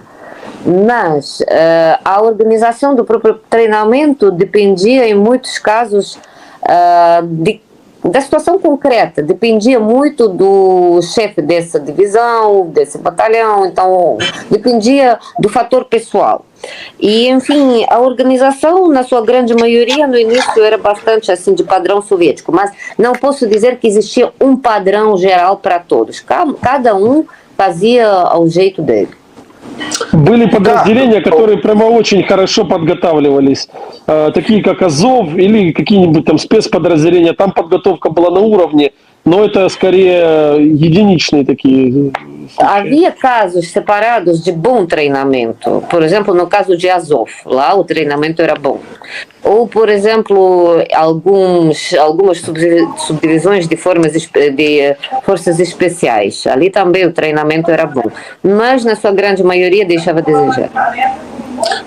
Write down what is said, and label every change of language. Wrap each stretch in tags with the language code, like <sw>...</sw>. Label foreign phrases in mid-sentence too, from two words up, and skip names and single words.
<pt>Mas a organização do próprio treinamento dependia em muitos casos da situação concreta, dependia muito do chefe dessa divisão, desse batalhão, então dependia do fator pessoal. E, enfim, a organização, na sua grande maioria, no início era bastante assim de padrão soviético, mas não posso dizer que existia um padrão geral para todos. Cada um fazia ao jeito dele.</pt> <ru>Были подразделения, которые прямо очень хорошо подготавливались, такие как Азов или какие-нибудь там спецподразделения. Там подготовка была на уровне, но это скорее единичные такие.</ru> <pt>Havia casos separados de bom treinamento. Por exemplo, no caso de Azov, lá o treinamento era bom. Ou, por exemplo, algumas subdivisões de forças especiais. Ali também o treinamento era bom. Mas, na sua grande maioria, deixava a desejar.</pt>